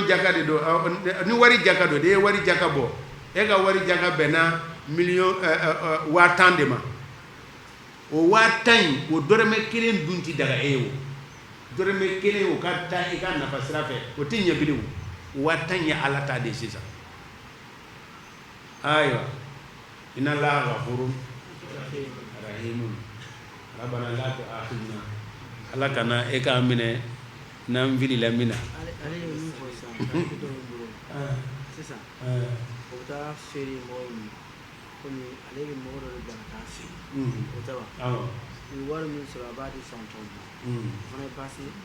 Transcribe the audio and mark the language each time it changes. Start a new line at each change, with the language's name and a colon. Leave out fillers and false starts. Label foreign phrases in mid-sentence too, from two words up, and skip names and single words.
Bambara: jaka de don ni wari jaka don de ye wari jaka bɔ e ka wari jaka bɛnna million 10 de ma o 10 o dɔrɔmɛ kelen dun ti daga e ye o dɔrɔmɛ kelen o ka taa i ka nafa sira fɛ o ti ɲɛ bilen o 10 ye Ala ta de sisan ayiwa
Arabic: إن الله غفور رحيم ربنا لا تؤاخذنا
Bambara: Ala kana e ka minɛ n'an filila min na ale ye min fɔ sisan sisan o bɛ taa feere mɔgɔw min komi ale bɛ mɔgɔ dɔ de bila ka taa feere o tɛ wa ni wari min sɔrɔ a b'a di san tɔw ma o fana ye baasi ye